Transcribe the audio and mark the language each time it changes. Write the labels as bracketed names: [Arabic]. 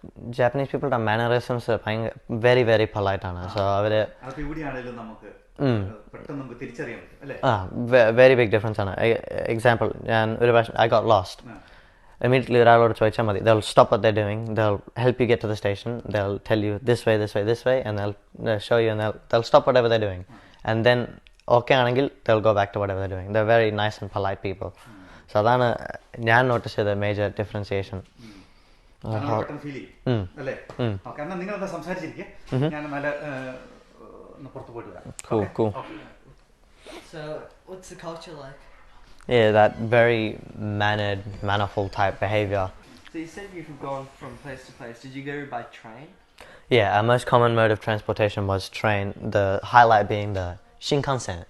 [English] Japanese people are mannerisms very very polite ആണ്. [Malayalam] So അവര് ഇവിടെയാണെങ്കിലും നമുക്ക് പെട്ടെന്ന് നമുക്ക് തിരിച്ചറിയാൻ പറ്റും അല്ലേ? [English] very big difference ആണ്. Example, [Malayalam] ഞാൻ ഒരു പ്രാവശ്യം [English] I got lost. Immediately [Malayalam] ഒരാളോട് ചോദിച്ചാൽ മതി, [English] they'll stop what they're doing, they'll help you get to the station, they'll tell you this way and they'll show you and they'll stop whatever they're doing, and then okay ആണെങ്കിൽ they'll go back to whatever they're doing. They're very nice and polite people. [Malayalam] So അതാണ് ഞാൻ notice ചെയ്ത major differentiation. Feel ചെയ്യും അല്ലേ? Okay, എന്നാൽ നിങ്ങളെന്താ സംസാരിച്ചിരിക്കുക, ഞാൻ നല്ല ഒന്ന് പുറത്ത് പോയിട്ട് വരാം. [English] Cool, cool. So, what's the culture like? Yeah, that very mannered, manifold type behavior. So you said you've gone from place to place. Did you go by train? Yeah, our most common mode of transportation was train, the highlight being the Shinkansen.